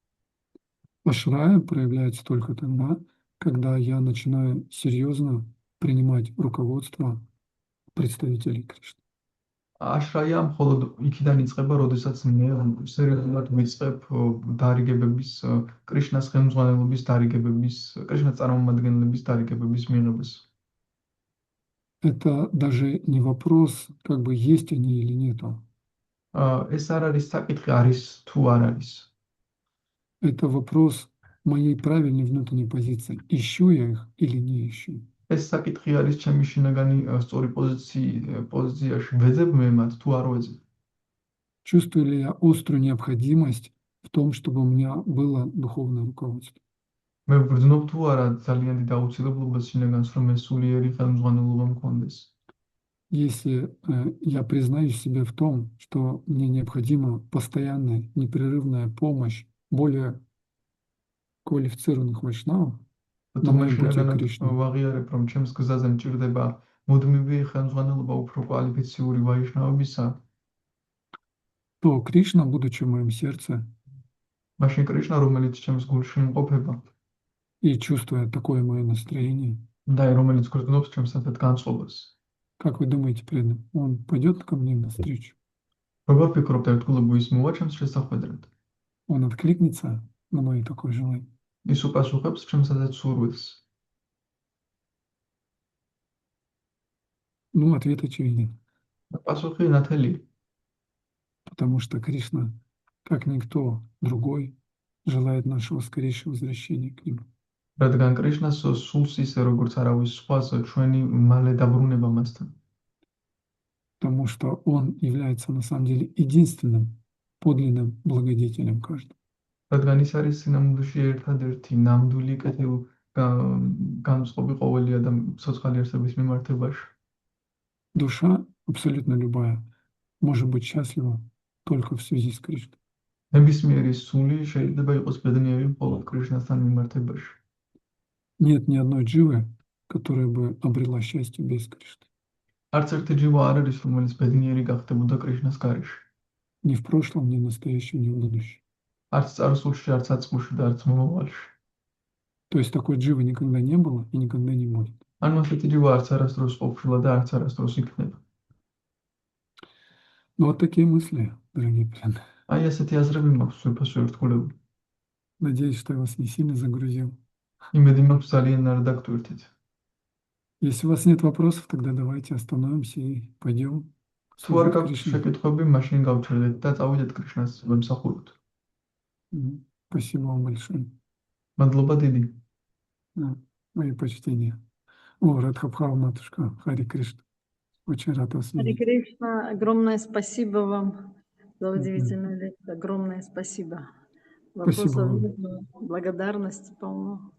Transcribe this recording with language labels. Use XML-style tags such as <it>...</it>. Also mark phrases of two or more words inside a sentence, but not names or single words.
<ru>Ашрая проявляется только тогда, когда я начинаю серьезно принимать руководство представителей Кришны.</ru> <ka>აშრაია მხოლოდ იქიდან იწყება, როდესაც მე სერიოზულად ვიწყებ კრიშნას ხელმძღვანელობის დარიგებების, კრიშნას წარმომადგენლების დარიგებების მიღებას.</ka> <ru>Это даже не вопрос, как бы есть они или нету.</ru> <ka>ეს არ არის საკითხი, არის თუ არ არის.</ka> <ru>Это вопрос моей правильной внутренней позиции. Ищу я их или не ищу.</ru> <ka>ეს საკითხი არის ჩემი შინაგანი სწორი პოზიციაში ვეძებ მე მათ თუ არ ვეძებ.</ka> <ru>Чувствую ли я острую необходимость в том, чтобы у меня было духовное руководство?</ru> <ka>მე ვგრძნობ თუ არა ძალიან დიდ აუცილებლობას შინაგანს, რომ ეს სულიერი ხელმძღვანელობა მქონდეს.</ka> <ru>Если я признаюсь себе в том, что мне необходима постоянная, непрерывная помощь более квалифицированных вайшнавов на моем пути к Кришне,</ru> <ka>ვაღიარებ, რომ ჩემს გზაზე მჭირდება მუდმივი ხელმძღვანელობა უფრო კვალიფიციური ვაიშნავებისა,</ka> <ru>то Кришна, будучи в моем сердце</ru> <ka>მაშინ კრიშნა, რომელიც ჩემს გულში იმყოფება</ka> <ru>и чувствуя такое мое настроение,</ru> <ka>და რომელიც გრძნობს ჩემს ასეთ განწყობას,</ka> <ru>как вы думаете, преданный, он пойдет ко мне навстречу?</ru> <ka>როგორ ფიქრობთ, ერთგულები ის მოვა ჩემს შესახვედრად?</ka> <ru>Он откликнется на мое такое желание?</ru> <ka>ის უპასუხებს ჩემს ასეთ სურვილს?</ka> <ru>Ну, ответ очевиден.</ru> <ka>პასუხი ნათელია.</ka> <ru>Потому что Кришна, как никто другой, желает нашего скорейшего возвращения к Нему.</ru> <ka>რადგან კრიშნას სულს ისე როგორც არავის სხვას ჩვენი მალე დაბრუნება მასთან.</ka> <ru>Потому что Он является на самом деле единственным подлинным благодетелем каждого.</ru> <ka>რადგან ის არის სინამდვილეში ერთადერთი ნამდვილი კეთილ განწყობი ყოველი ადამიანის სოციალური არსების მიმართებაში.</ka> <ru>Душа, абсолютно любая, может быть счастлива только в связи с Кришной.</ru> <ka>ნებისმიერი სული შეიძლება იყოს ბედნიერი მხოლოდ კრიშნასთან მიმართებაში.</ka> <ru>Нет ни одной дживы, которая бы обрела счастье без Кришны.</ru> <ka>არც ერთი ჯივა არ არის, რომელიც ბედნიერი გახდებოდა კრიშნას გარეშე.</ka> <ru>Ни в прошлом, ни в настоящем, ни в будущем.</ru> <ka>არც წარსულში, არც აწმყოში და არც მომავალში.</ka> <ru>То есть такой дживы никогда не было и никогда не будет.</ru> <ka>ანუ ასეთი ჯივა არც არასდროს ყოფილა და არც არასდროს იქნება.</ka> <ru>Ну, вот такие мысли, дорогие преданные.</ru> <ka>აი ასეთი აზრები მაქვს სულფასო ერთგულები.</ka> <ru>Надеюсь, что я вас не сильно загрузил.</ru> <ka>იმედი მაქვს ძალიან არ დაგტვირთით.</ka> <ru>Если у вас нет вопросов, тогда давайте остановимся и пойдем</ru> <ka>თუ არ</ka> <ru>служить</ru> <ka>გაქვთ</ka> <ru>Кришне.</ru> <ka>შეკითხვები, მაშინ გავჩერდეთ და წავიდეთ კრიშნას ვემსახუროთ.</ka> <ru>Спасибо вам большое.</ru> <ka>მადლობა დიდი.</ka> <ru>Да, мои почтения. О, Радхабхава, матушка, Хари Кришна. Очень рад вас Харе видеть. Кришна, огромное спасибо вам за Мгм. удивительную лекцию. Огромное спасибо. Спасибо Вопросов вам. нет, но благодарности полно.</ru>